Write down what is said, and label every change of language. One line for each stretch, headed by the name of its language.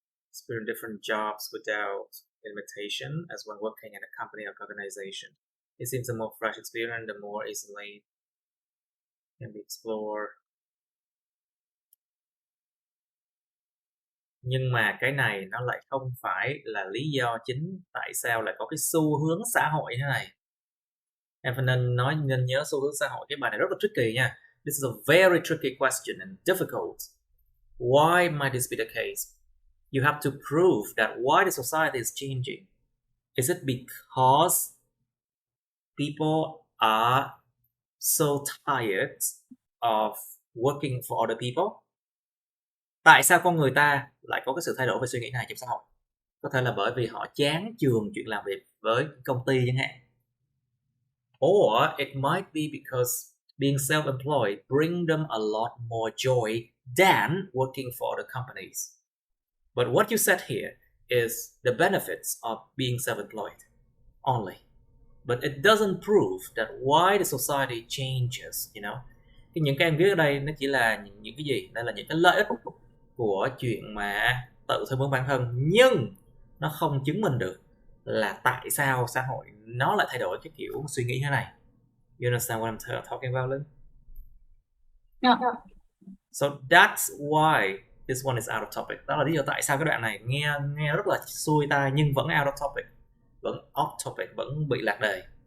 English: Experience different jobs without limitation as when working in a company or organization. It seems the more fresh experience, the more easily can be explored.
Vietnamese: Nhưng mà cái này nó lại không phải là lý do chính tại sao lại có cái xu hướng xã hội như thế này. Em phải nên nhớ xu hướng xã hội. Cái bài này rất là tricky nha.
English: This is a very tricky question and difficult. Why might this be the case? You have to prove that why the society is changing. Is it because people are so tired of working for other people?
Vietnamese: Tại sao con người ta lại có cái sự thay đổi về suy nghĩ này trong xã hội? Có thể là bởi vì họ chán chường chuyện làm việc với công ty chẳng hạn.
English: Or it might be because being self-employed bring them a lot more joy than working for other companies. But what you said here is the benefits of being self-employed only. But it doesn't prove that why the society changes, you know.
Vietnamese: Những cái em viết ở đây nó chỉ là những cái gì? Đây là những cái lợi ích của chuyện mà tự theo hướng bản thân, nhưng nó không chứng minh được là tại sao xã hội nó lại thay đổi cái kiểu suy nghĩ như thế này.
English: You understand what I'm talking about, Linh? Yeah. So that's why this one is out of topic.
Vietnamese: Đó là lý do tại sao cái đoạn này nghe rất là xuôi tai nhưng vẫn
English: out of topic,
Vietnamese: vẫn
English: off topic,
Vietnamese: vẫn bị lạc đề.